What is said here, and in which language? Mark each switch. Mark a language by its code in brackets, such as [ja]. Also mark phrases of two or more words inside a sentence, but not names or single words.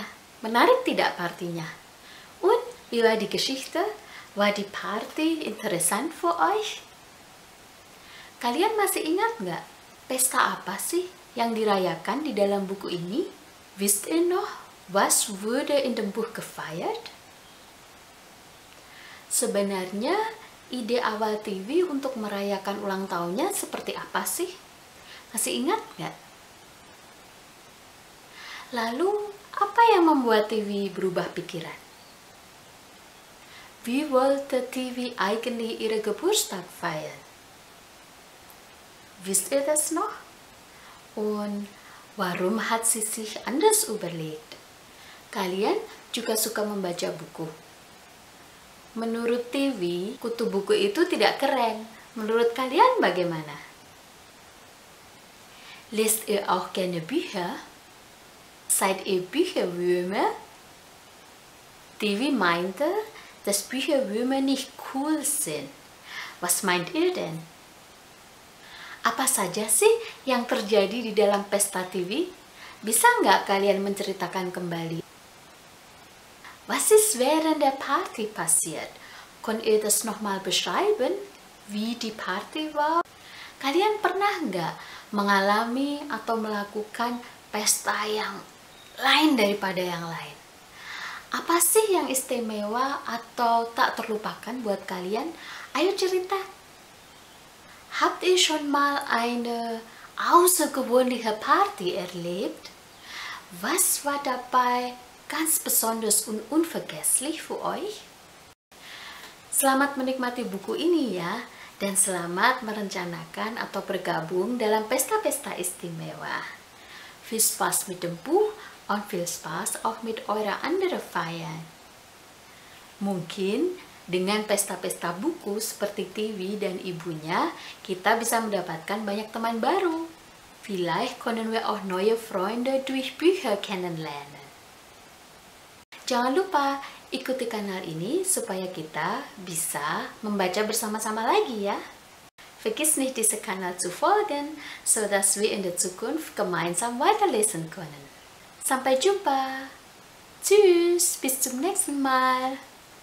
[id] Menarik tidak partinya? [de] Und wie war die Geschichte? War die Party interessant für euch? [id] Kalian masih ingat nggak? Pesta apa sih yang dirayakan di dalam buku ini? [de] Wisst ihr noch, was wurde in dem Buch gefeiert? [id] Sebenarnya, ide awal TV untuk merayakan ulang tahunnya seperti apa sih? Masih ingat nggak? Lalu, apa yang membuat TV berubah pikiran? [de] Wie wollte TV eigentlich ihre Geburtstag feiern? Wisst ihr das noch? Und warum hat sie sich anders überlegt? [id] Kalian juga suka membaca buku. Menurut TV, kutu buku itu tidak keren. Menurut kalian bagaimana? [de] Lest ihr auch gerne Bücher? Seid ihr Bücherwürmer? TV meinte, dass Bücherwürmer nicht cool sind. Was meint ihr denn? [id] Apa saja sih yang terjadi di dalam pesta TV? Bisa nggak kalian menceritakan kembali? [de] Was ist während der Party passiert? Könnt ihr das nochmal beschreiben? Wie die Party war? [id] Kalian pernah nggak mengalami atau melakukan pesta yang lain daripada yang lain? Apa sih yang istimewa atau tak terlupakan buat kalian? Ayo cerita. [de] Habt ihr schon mal eine außergewöhnliche Party erlebt? Was war dabei ganz besonders und unvergesslich für euch? [id] Selamat menikmati buku ini ya, dan selamat merencanakan atau bergabung dalam pesta-pesta istimewa. [de] Viel Spaß mit dem Buch und viel Spaß auch mit eurer anderen Feiern. [id] Mungkin dengan pesta-pesta buku seperti TV dan ibunya, kita bisa mendapatkan banyak teman baru. [de] Vielleicht können wir auch neue Freunde durch Bücher kennenlernen. [id] Jangan lupa ikuti kanal ini supaya kita bisa membaca bersama-sama lagi ya. [de] Vergiss nicht, diesen Kanal zu folgen, sodass wir in der Zukunft gemeinsam weiterlesen können. [id] Sampai jumpa. [de] Tschüss, bis zum nächsten Mal.